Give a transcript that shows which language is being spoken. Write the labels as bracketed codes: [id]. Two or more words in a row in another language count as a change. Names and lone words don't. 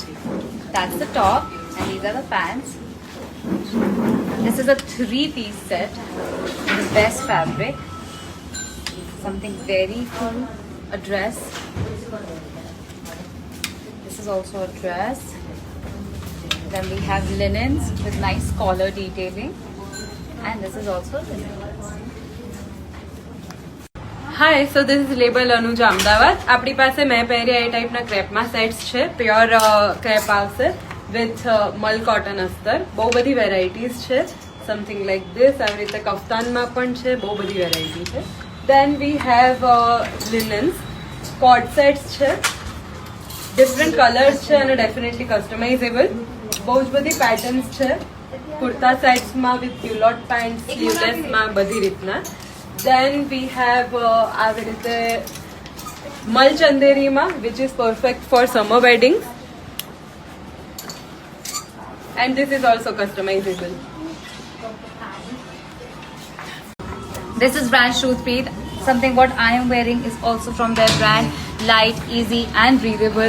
[en] That's the top, and these are the pants. This is a 3-piece set in the best fabric. Something very cool. A dress. This is also a dress. Then we have linens with nice collar detailing, and this is also linen. Hi so this is Label Anuj Ahmedabad. [gu] આપણી પાસે મેં પહેર્યા એ ટાઈપના ક્રેપમાં સેટ્સ છે. [en] pure crepe [gu] આવશે [en] with mul cotton [gu] અસ્તર. બહુ બધી વેરાયટીઝ છે. [en] something like this. [gu] આવી રીતે કફતાનમાં પણ છે. બહુ બધી વેરાયટી છે. [en] then we have linens co-ord sets [gu] છે. [en] different colours [gu] છે અને [en] definitely customizable. [gu] બહુ જ બધી પેટર્ન્સ છે. કુર્તા સેટ્સમાં [en] with culotte pants, [gu] સ્લીવલેસમાં બધી રીતના. [en] Then we have [gu] આવી રીતે મલ ચંદેરીમાં [en] which is perfect for summer weddings, and this is also customizable. This is brand Shruthpreet. Something what I am wearing is also from their brand. Light, easy and breathable.